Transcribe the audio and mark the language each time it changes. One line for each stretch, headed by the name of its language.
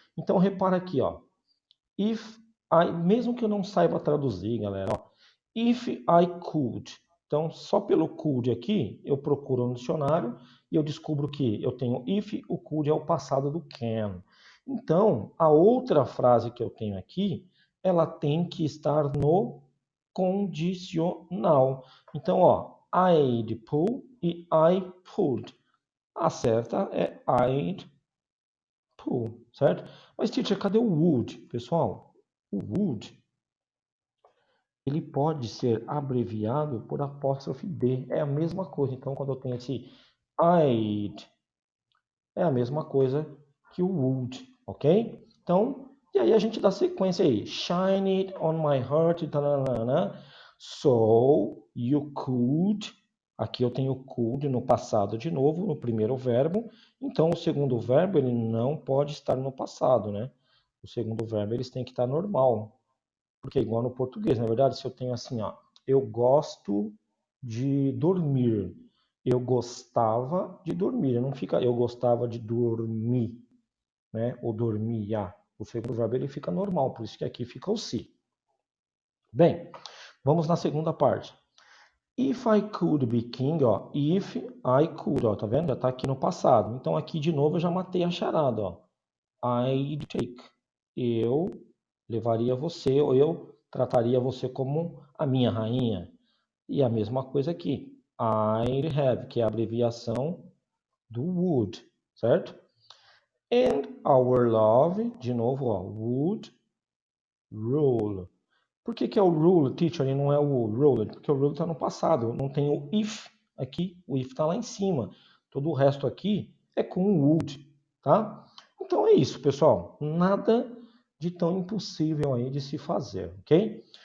Portuguese: Então repara aqui, ó.
English: If I,
Portuguese: mesmo que eu não saiba traduzir, galera, ó,
English: if I could.
Portuguese: Então, só pelo could aqui, eu procuro no dicionário e eu descubro que eu tenho if, o could é o passado do can. Então, a outra frase que eu tenho aqui, ela tem que estar no condicional. Então, ó,
English: I'd pull
Portuguese: e
English: I pulled.
Portuguese: A certa é
English: I'd pull,
Portuguese: certo? Mas, teacher, cadê o would, pessoal? O would, ele pode ser abreviado por apóstrofe D. É a mesma coisa. Então, quando eu tenho esse I'd, é a mesma coisa que o would, ok? Então, e aí a gente dá sequência aí.
English: Shine it on my heart, tanana, so you could.
Portuguese: Aqui eu tenho could no passado de novo, no primeiro verbo. Então, o segundo verbo, ele não pode estar no passado, né? O segundo verbo, eles têm que estar normal. Porque é igual no português, na verdade, se eu tenho assim, ó, eu gosto de dormir. Eu gostava de dormir. Não fica eu gostava de dormir, né? Ou dormia. O segundo verbo ele fica normal, por isso que aqui fica o se. Bem, vamos na segunda parte.
English: If I could be king, ó, if I could, ó,
Portuguese: tá vendo? Já tá aqui no passado. Então aqui de novo eu já matei a charada, ó.
English: I'd take.
Portuguese: Eu levaria você, ou eu trataria você como a minha rainha. E a mesma coisa aqui.
English: I'd have,
Portuguese: que é a abreviação do would, certo?
English: And our love,
Portuguese: de novo,
English: ó, would rule.
Portuguese: Por que é o rule, teacher, e não é o rule? Porque o rule está no passado, não tem o if aqui, o if está lá em cima. Todo o resto aqui é com o would, tá? Então é isso, pessoal. Nada de tão impossível aí de se fazer, ok?